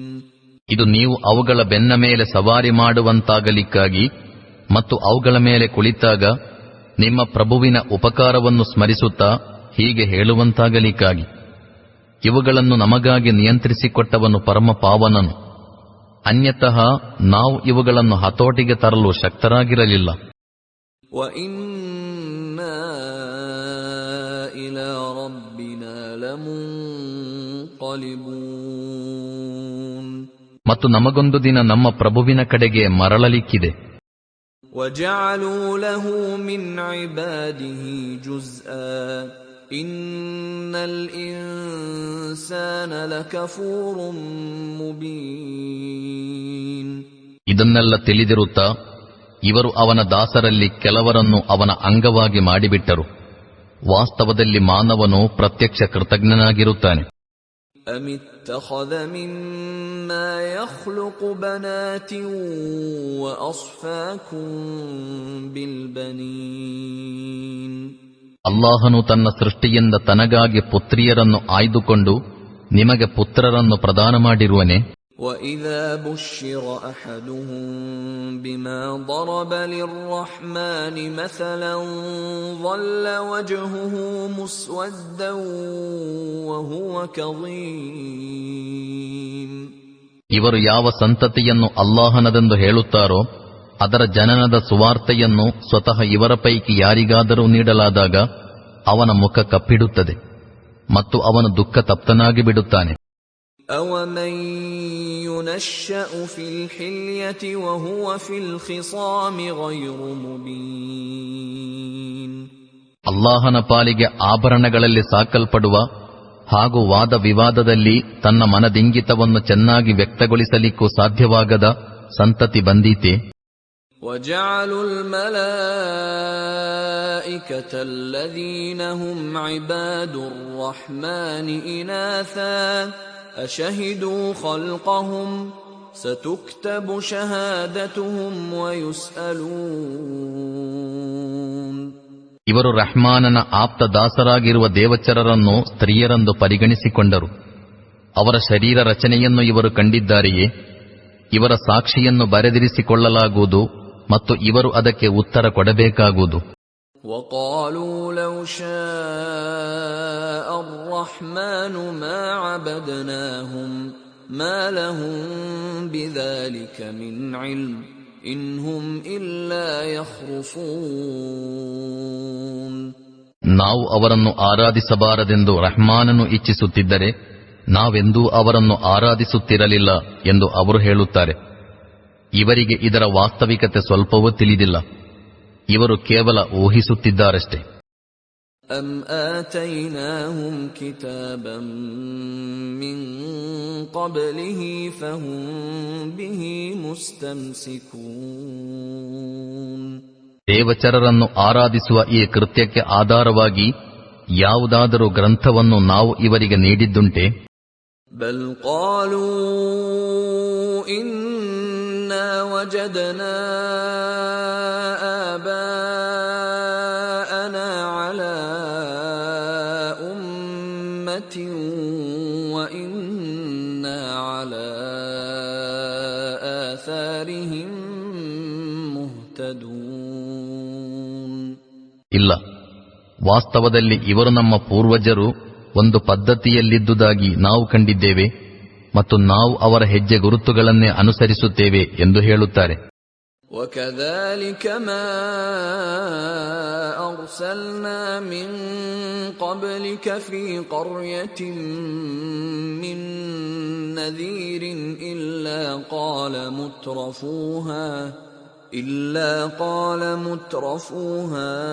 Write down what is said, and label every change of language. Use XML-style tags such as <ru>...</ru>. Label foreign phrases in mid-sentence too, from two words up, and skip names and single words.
<kn>ಇದು ನೀವು ಅವುಗಳ ಬೆನ್ನ ಮೇಲೆ ಸವಾರಿ ಮಾಡುವಂತಾಗಲಿಕ್ಕಾಗಿ ಮತ್ತು ಅವುಗಳ ಮೇಲೆ ಕುಳಿತಾಗ ನಿಮ್ಮ ಪ್ರಭುವಿನ ಉಪಕಾರವನ್ನು ಸ್ಮರಿಸುತ್ತಾ ಹೀಗೆ ಹೇಳುವಂತಾಗಲಿಕ್ಕಾಗಿ. ಇವುಗಳನ್ನು ನಮಗಾಗಿ ನಿಯಂತ್ರಿಸಿಕೊಟ್ಟವನು ಪರಮ ಪಾವನನು. ಅನ್ಯತಃ ನಾವು ಇವುಗಳನ್ನು ಹತೋಟಿಗೆ ತರಲು ಶಕ್ತರಾಗಿರಲಿಲ್ಲ.</kn> <ar>وَإِنَّا إِلَى رَبِّنَا لَمُنقَلِبُونَ</ar> <kn>ಮತ್ತು ನಮಗೊಂದು ದಿನ ನಮ್ಮ ಪ್ರಭುವಿನ ಕಡೆಗೆ ಮರಳಲಿಕ್ಕಿದೆ.</kn> <ar>وَجَعَلُوا لَهُ مِنْ عِبَادِهِ جُزْءًا إن الإنسان لكفور مبين.</ar> <kn>ಇದನ್ನೆಲ್ಲ ತಿಳಿದಿರುತ್ತಾ ಇವರು ಅವನ ದಾಸರಲ್ಲಿ ಕೆಲವರನ್ನು ಅವನ ಅಂಗವಾಗಿ ಮಾಡಿಬಿಟ್ಟರು. ವಾಸ್ತವದಲ್ಲಿ ಮಾನವನು ಪ್ರತ್ಯಕ್ಷ ಕೃತಜ್ಞನಾಗಿರುತ್ತಾನೆ.</kn> <ar>أم اتخذ مما يخلق بنات وأصفاكم بالبنين.</ar> <kn>ಅಲ್ಲಾಹನು ತನ್ನ ಸೃಷ್ಟಿಯಿಂದ ತನಗಾಗಿ ಪುತ್ರಿಯರನ್ನು ಆಯ್ದುಕೊಂಡು ನಿಮಗೆ ಪುತ್ರರನ್ನು ಪ್ರದಾನ ಮಾಡಿರುವನೆ.</kn> <ar>وَإِذَا بُشِّرَ أَحَدُهُم بِمَا ضَرَبَ لِلرَّحْمَنِ مَثَلًا ظَلَّ وَجْهُهُ مُسْوَدًّا وَهُوَ كَظِيمٌ.</ar> <kn>ಇವರು ಯಾವ ಸಂತತಿಯನ್ನು ಅಲ್ಲಾಹನದೆಂದು ಹೇಳುತ್ತಾರೋ ಅದರ ಜನನದ ಸುವಾರ್ತೆಯನ್ನು ಸ್ವತಃ ಇವರ ಪೈಕಿ ಯಾರಿಗಾದರೂ ನೀಡಲಾದಾಗ ಅವನ ಮುಖ ಕಪ್ಪಿಡುತ್ತದೆ ಮತ್ತು ಅವನು ದುಃಖ ತಪ್ತನಾಗಿ ಬಿಡುತ್ತಾನೆ.</kn> <ar>أَوَمَن يُنَشَّأُ فِي الْحِلْيَةِ وَهُوَ فِي الْخِصَامِ غَيْرُ مُبِينٍ.</ar> <kn>ಅಲ್ಲಾಹನ ಪಾಲಿಗೆ ಆಭರಣಗಳಲ್ಲಿ ಸಾಕಲ್ಪಡುವ ಹಾಗೂ ವಾದ ವಿವಾದದಲ್ಲಿ ತನ್ನ ಮನದಿಂಗಿತವನ್ನು ಚೆನ್ನಾಗಿ ವ್ಯಕ್ತಗೊಳಿಸಲಿಕ್ಕೂ ಸಾಧ್ಯವಾಗದ ಸಂತತಿ ಬಂದೀತೆ.</kn> <ar>وَجَعَلُوا الْمَلَائِكَةَ الَّذِينَ هُمْ عِبَادُ الرَّحْمَنِ إِنَاثًا أَشَهِدُوا خَلْقَهُمْ سَتُكْتَبُ شَهَادَتُهُمْ وَيُسْأَلُونَ.</ar> <kn>ಇವರು ರಹ್ಮಾನನ ಆಪ್ತ ದಾಸರಾಗಿರುವ ದೇವಚರರನ್ನು ಸ್ತ್ರೀಯರೆಂದು ಪರಿಗಣಿಸಿಕೊಂಡರು. ಅವರ ಶರೀರ ರಚನೆಯನ್ನು ಇವರು ಕಂಡಿದ್ದಾರೆಯೇ? ಇವರ ಸಾಕ್ಷಿಯನ್ನು ಬರೆದಿರಿಸಿಕೊಳ್ಳಲಾಗುವುದು ಮತ್ತು ಇವರು ಅದಕ್ಕೆ ಉತ್ತರ ಕೊಡಬೇಕಾಗುವುದು.</kn> <ar>وَقَالُوا لَوْ شَاءَ الرَّحْمَنُ مَا عَبَدْنَاهُمْ مَا لَهُم بِذَلِكَ مِنْ عِلْمٍ إِنْ هُمْ إِلَّا يَخْرُصُونَ.</ar> <kn>ನಾವು ಅವರನ್ನು ಆರಾಧಿಸಬಾರದೆಂದು ರಹ್ಮಾನನು ಇಚ್ಛಿಸುತ್ತಿದ್ದರೆ ನಾವೆಂದೂ ಅವರನ್ನು ಆರಾಧಿಸುತ್ತಿರಲಿಲ್ಲ ಎಂದು ಅವರು ಹೇಳುತ್ತಾರೆ. ಇವರಿಗೆ ಇದರ ವಾಸ್ತವಿಕತೆ ಸ್ವಲ್ಪವೂ ತಿಳಿದಿಲ್ಲ. ಇವರು ಕೇವಲ ಊಹಿಸುತ್ತಿದ್ದಾರಷ್ಟೇ.</kn> <ar>أَمْ آتَيْنَاهُمْ كِتَابًا مِّن قَبْلِهِ فَهُمْ بِهِ مُسْتَمْسِكُونَ.</ar> <kn>ದೇವಚರರನ್ನು ಆರಾಧಿಸುವ ಈ ಕೃತ್ಯಕ್ಕೆ ಆಧಾರವಾಗಿ ಯಾವುದಾದರೂ ಗ್ರಂಥವನ್ನು ನಾವು ಇವರಿಗೆ ನೀಡಿದ್ದುಂಟೆ?</kn> <ar>بَلْ قَالُوا إِنَّا وَجَدْنَا آبَاءَنَا عَلَى أُمَّةٍ وَإِنَّا عَلَى آثَارِهِم مُهْتَدُونَ.</ar> <kn>ಇಲ್ಲ, ವಾಸ್ತವದಲ್ಲಿ ಇವರು ನಮ್ಮ ಪೂರ್ವಜರು ಒಂದು ಪದ್ಧತಿಯಲ್ಲಿದ್ದುದಾಗಿ ನಾವು ಕಂಡಿದ್ದೇವೆ ಮತ್ತು ನಾವು ಅವರ ಹೆಜ್ಜೆ ಗುರುತುಗಳನ್ನೇ ಅನುಸರಿಸುತ್ತೇವೆ ಎಂದು ಹೇಳುತ್ತಾರೆ.</kn> <ar>وَكَذَلِكَ مَا أَرْسَلْنَا مِن قَبْلِكَ فِي قَرْيَةٍ مِّن نَّذِيرٍ إِلَّا قَالَ مُتْرَفُوهَا</ar>